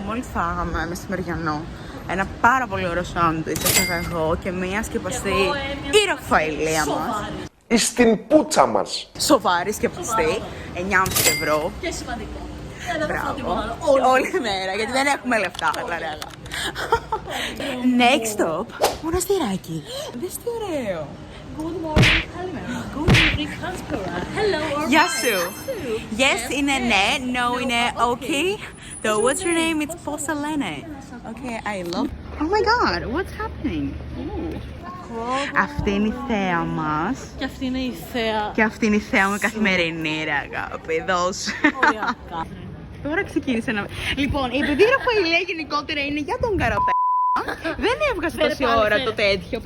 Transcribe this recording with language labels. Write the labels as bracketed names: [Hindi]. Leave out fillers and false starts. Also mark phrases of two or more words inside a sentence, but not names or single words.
[Greek] Μόλις φάγαμε μεσημεριανό. Ένα πάρα πολύ ωραίο σάντουιτς έφαγα εγώ και μία σκεπαστή η Ραφαηλία μας. Στην πούτσα μας. Σοβαρή σκεπαστή, 9,5 ευρώ. Και σημαντικό. Μπράβο. Όλη μέρα, γιατί δεν έχουμε λεφτά, λαρέλα. [English] Next stop, [Greek] μοναστηράκι. Δες τι ωραίο. [English] Good morning, καλημέρα. Good evening, [Greek] καλησπέρα. Hello, Γεια σου. Yes είναι ναι, no είναι okay. [English] So what's your name? It's Posalene. Okay, I love. Oh my god, what's happening? [Greek] Αυτή είναι η θέα μας. Και αυτή είναι η θέα. Και αυτή είναι η θέα μου καθημερινή, ρε αγάπη. Δώσε. Οριακά. Τώρα ξεκίνησε να. Λοιπόν, επειδή η Ραφαηλέα γενικότερα είναι για τον καραπέ. Δεν έβγαζε τόση ώρα το τέτοιο.